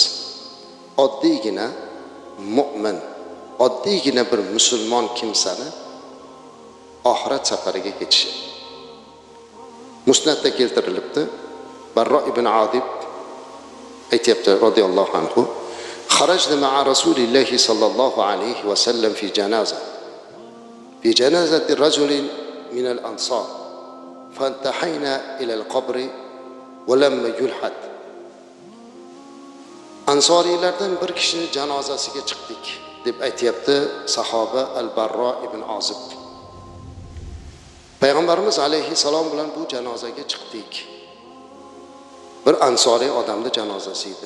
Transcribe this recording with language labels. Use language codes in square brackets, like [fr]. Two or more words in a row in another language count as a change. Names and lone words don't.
[uz] Oddiygina mu'min, oddiygina bir musulmon kimsani oxirat safariga ketishi. Musnadda keltirilibdi. [ar] Barro ibn Adib aytibdi رضي الله عنه: "خرجنا مع رسول الله صلى الله عليه وسلم في جنازة في جنازة رجل من الأنصار فانتهينا إلى القبر ولم يلحد. [uz] Ansoriylardan bir kishini janozasiga chiqdik deb aytayapti sahoba Al-Barro ibn Ozib. Payg'ambarimiz alayhissalom bilan bu janozaga chiqdik. Bir ansoriy odamning janozasi edi.